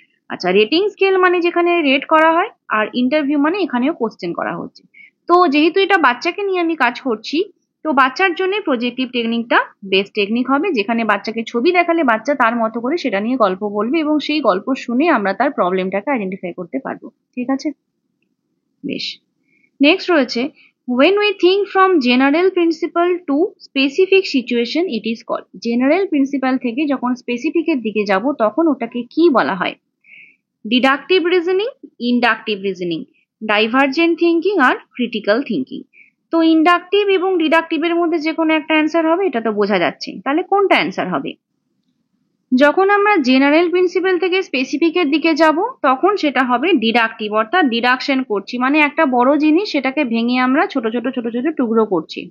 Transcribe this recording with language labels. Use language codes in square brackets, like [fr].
[bn] আচ্ছা, rating scale মানে যেখানে রেট করা হয়, আর ইন্টারভিউ মানে এখানেও কোশ্চেন করা হচ্ছে। তো যেহেতু এটা বাচ্চাকে নিয়ে আমি কাজ করছি, তো বাচ্চার জন্য প্রজেক্টিভ টেকনিকটা বেস্ট টেকনিক হবে, যেখানে বাচ্চাকে ছবি দেখালে বাচ্চা তার মতো করে সেটা নিয়ে গল্প বলবে, এবং সেই গল্প শুনে আমরা তার প্রবলেমটাকে আইডেন্টিফাই করতে পারবো। ঠিক আছে, বেশ। নেক্সট রয়েছে, [en] when we think from general principle to specific situation it is called। [bn] General principal থেকে যখন স্পেসিফিকের দিকে যাব তখন ওটাকে কি বলা হয়? [en] Deductive reasoning, inductive reasoning, divergent thinking আর critical thinking. [bn] তো ইন্ডাকটিভ এবং ডিডাকটিভের মধ্যে যে কোনো একটা অ্যান্সার হবে, এটা তো বোঝা যাচ্ছে। তাহলে কোনটা অ্যান্সার হবে? যখন আমরা জেনারেল প্রিন্সিপাল থেকে স্পেসিফিকের দিকে যাব তখন সেটা হবে ডিডাকটিভ, অর্থাৎ ডিডাকশন করছি, মানে একটা বড় জিনিস সেটাকে ভেঙে আমরা ছোট ছোট ছোট ছোট টুকরো করছি।